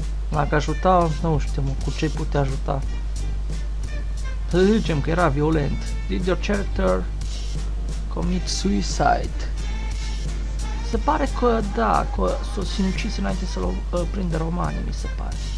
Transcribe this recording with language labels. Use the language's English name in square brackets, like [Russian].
[Romanian] Dacă ajuta, nu știu mă, cu ce putea ajuta. Să zicem că era violent. [English] Did your character commit suicide? [Romanian] Se pare că da, că s-o sinucis înainte să-l prinde romanii, mi se pare.